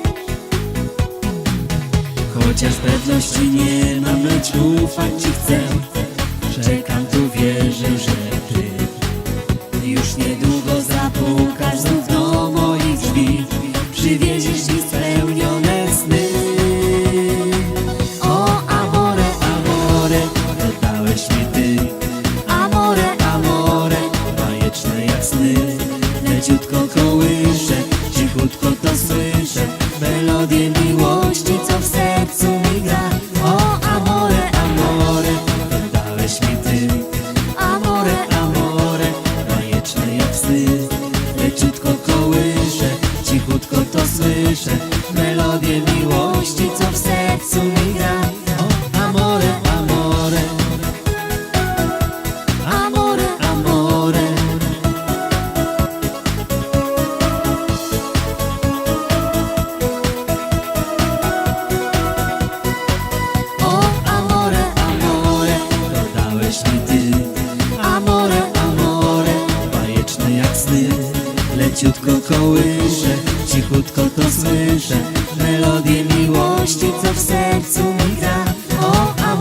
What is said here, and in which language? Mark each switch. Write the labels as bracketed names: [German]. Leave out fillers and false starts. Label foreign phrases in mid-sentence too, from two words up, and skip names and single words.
[Polish] Chociaż pewności nie mam, lecz ufać Ci chcę. Czekam tu, wierzę, że Ty już niedługo zapukasz znów do moich drzwi. Przywieziesz mi spełnione sny. O [Italian] amore, amore, [Polish] dodałeś mi Ty. [Italian] Amore, amore, [Polish] bajeczne jak sny. Leciutko kołyszę, cichutko to słyszę, melodię miłości, co w sercu mi gra. O [Italian] amore, amore, [Polish] dodałeś mi Ty. [Italian] Amore, amore, [Polish] bajeczne jak sny. Leciutko kołyszę, cichutko to słyszę, melodię miłości, co w sercu mi gra. [Italian] O amore, amore, amore, amore. [Polish] O [Italian] amore, amore, [Polish] dodałeś mi Ty. [Italian] Amore, amore, [Polish] bajeczne jak sny. Leciutko kołyszę, cichutko to słyszę, melodię miłości, co w sercu mi gra. O